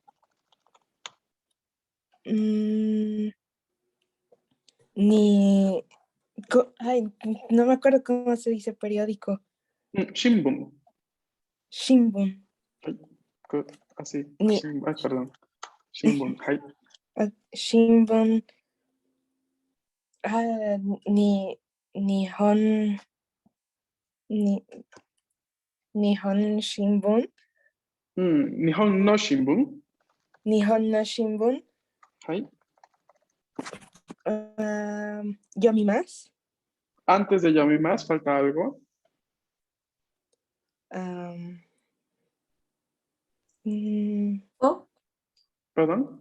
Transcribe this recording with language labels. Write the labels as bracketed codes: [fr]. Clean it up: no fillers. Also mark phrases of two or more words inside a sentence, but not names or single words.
[es] Ni. Ay, no me acuerdo cómo se dice periódico. Shimbun. Shimbun. Ay, así. Ni. Ay, perdón. Shimbun. Ay, Shimbun. Ah, Nihon. [ja] 日本新聞. 日本の新聞. 日本の新聞. [es] Ay. Yomi más. Antes de Yomi más, falta algo. O, Perdón.